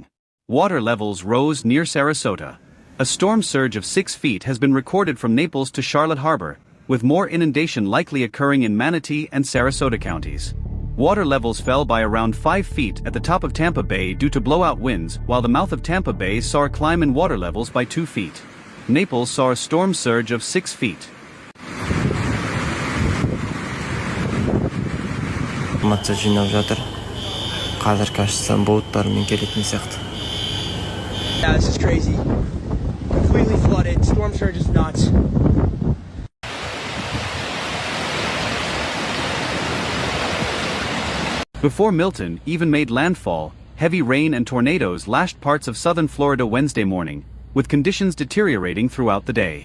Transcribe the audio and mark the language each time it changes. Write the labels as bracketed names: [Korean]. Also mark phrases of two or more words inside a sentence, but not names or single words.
[English] Water levels rose near Sarasota. A storm surge of 6 feet has been recorded from Naples to Charlotte Harbor, with more inundation likely occurring in Manatee and Sarasota counties. Water levels fell by around 5 feet at the top of Tampa Bay due to blowout winds, while the mouth of Tampa Bay saw a climb in water levels by 2 feet. Naples saw a storm surge of 6 feet. [Kazakh] Матча жинап жатыр. Қазір кажется боуттармен келетін сияқты. [English] Yeah, this is crazy. Completely flooded. Storm surge is nuts. Before Milton even made landfall, heavy rain and tornadoes lashed parts of southern Florida Wednesday morning, with conditions deteriorating throughout the day.